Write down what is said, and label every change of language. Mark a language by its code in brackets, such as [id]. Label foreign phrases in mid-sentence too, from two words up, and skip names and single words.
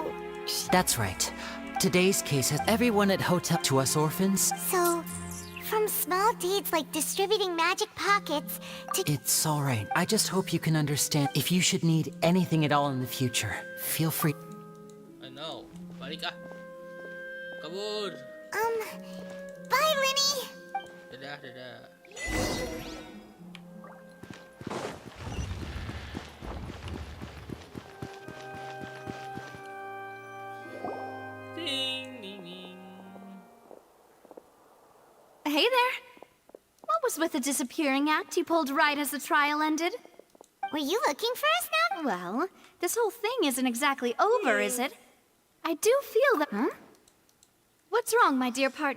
[en] That's right. Today's case has everyone at hotel to us orphans. So, from small deeds like distributing magic pockets to... It's all right. I just hope you can understand. If you should need anything at all in the future, feel free. I know. [id] Balik ah. Kabur. [en] Bye, Linny. Dadah. Ding, ding, ding. Hey there. What was with the disappearing act you pulled right as the trial ended? Were you looking for us now? Well, this whole thing isn't exactly over, is it? I do feel that... Huh? What's wrong, my dear partner?